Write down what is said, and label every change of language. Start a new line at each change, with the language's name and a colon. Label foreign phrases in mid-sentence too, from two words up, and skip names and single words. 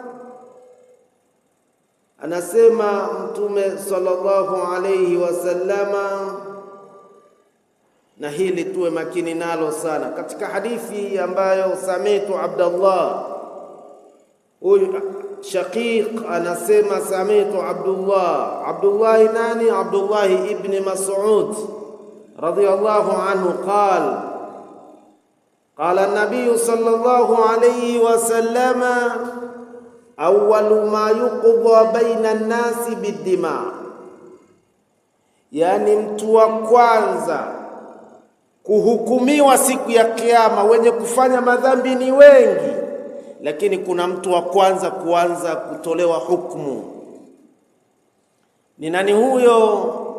Swahili: Anasema Mtume
Arabic: صلى الله عليه وسلم,
Swahili: na hili tuwe makini nalo sana. Katika hadithi ambayo samitu Abdullah, huyu Shaqiq anasema samitu Abdullah nani?
Arabic: عبد الله بن مسعود رضي الله عنه قال النبي صلى الله عليه وسلم أول ما يقضى بين الناس بالدماء,
Swahili: yani mtu wa kwanza kuhukumiwa siku ya Kiyama. Wenye kufanya madhambi ni wengi, lakini kuna mtu wa kwanza kuanza kutolewa hukumu. Ni nani huyo?